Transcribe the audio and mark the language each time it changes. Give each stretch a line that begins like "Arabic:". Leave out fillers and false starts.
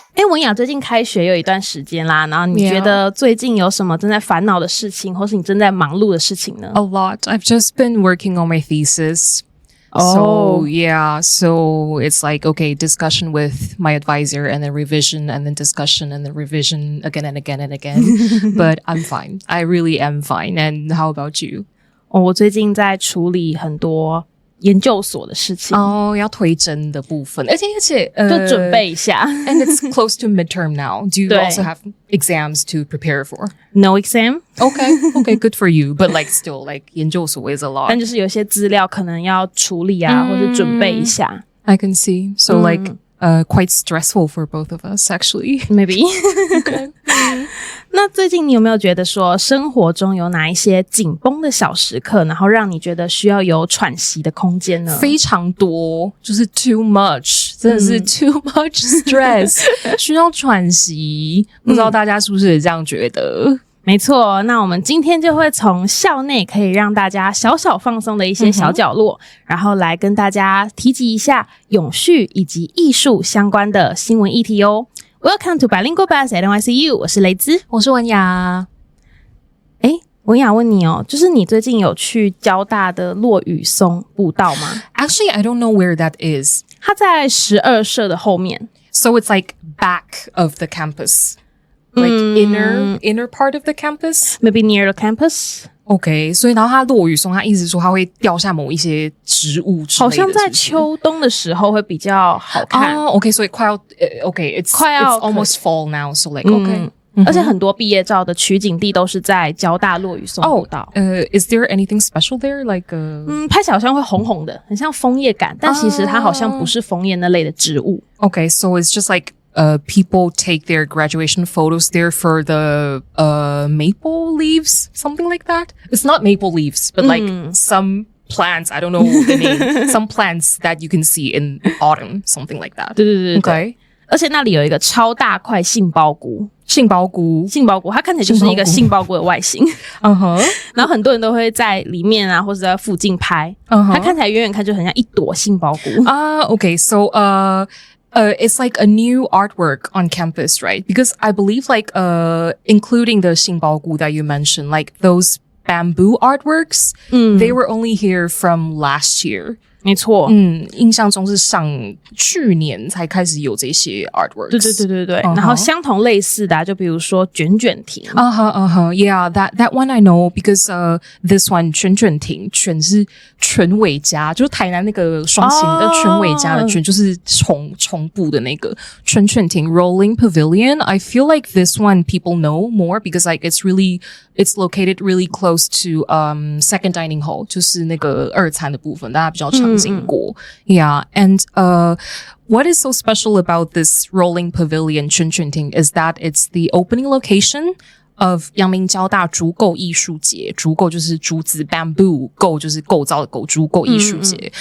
Chinese: 文雅最近开学有一段时间啦，然后你觉得最近有什么正在烦恼的事情，或是你正在忙碌的事情呢？
English: A lot. I've just been working on my thesis. So it's like, okay, discussion with my advisor and then revision and then discussion and then revision again and again and again. But I'm fine. I really am fine. And how about you?
Chinese: 我最近在处理很多研究所的事情。要推甄的部分，而且就准备一下。
English: And it's close to midterm now. Do you also have exams to prepare for? No exam. Okay, good for you. But like still, like 研究所 is a lot.
Chinese: 但就是有些资料可能要处理啊，或者准备一下。
English: I can see. So like quite stressful for both of us actually. Maybe. Okay.
Chinese: 那最近你有没有觉得说生活中有哪一些紧绷的小时刻，然后让你觉得需要有喘息的空间呢？非常多，就是
English: too much，
Chinese: 真的是
English: too much stress，
Chinese: 需要喘息。不知道大家是不是也这样觉得？没错，那我们今天就会从校内可以让大家小小放松的一些小角落，然后来跟大家提及一下永续以及艺术相关的新闻议题哦。
English: Welcome to Bilingual Buzz at NYCU，
Chinese: 我是雷兹，我是文雅。文雅问你哦，就是你最近有去交大的落羽松步道吗？
English: Actually, I don't know where that is.
Chinese: 它在12社的后面。
English: So it's like back of the campus. Like inner part of the campus? Maybe near the campus.
Chinese: OK, 所以然后它落羽松，它意思说它会掉下某一些植物之类的，好像在秋冬的时候会比较好看。
English: OK,
Chinese: 所以快要
English: OK, it's almost fall now, so like OK.
Chinese: 而且很多毕业照的取景地都是在交大落羽松步道。
English: Is there anything special there? Like
Chinese: 拍起来好像会红红的，很像枫叶感，但其实它好像不是枫叶那类的植物。
English: OK, so it's just like people take their graduation photos there for the maple leaves, something like that. It's not maple leaves, but like some plants, I don't know the name, some plants that you can see in autumn, something like that.
Chinese: 对
English: OK，
Chinese: 而且那里有一个超大块杏鲍菇，杏鲍菇，它看起来就是一个杏鲍菇的外形。然后很多人都会在里面啊，或者在附近拍。它看起来远远看就很像一朵杏鲍菇。
English: Okay, so it's like a new artwork on campus, right? Because I believe like including the 杏鲍菇 that you mentioned, like those bamboo artworks, they were only here from last year.
Chinese: 没错，印象中是去年才开始有这些 artworks。对，然后相同类似的就比如说卷卷亭。
English: Yeah, that one I know because this one
Chinese: 卷卷亭，卷是犬尾家，就是台南那个双形的犬尾家的卷，就是重部的那个卷卷亭 Rolling Pavilion.
English: I feel like this one people know more because like it's located really close to second dining hall,
Chinese: 就是那个二餐的部分，大家比较常经过。
English: Yeah, and what is so special about this Rolling Pavilion 圈圈亭 is that it's the opening location of
Chinese: 阳明交大竹构艺术节，竹构就是竹子
English: bamboo，
Chinese: 构就是构造的构，竹构艺术节。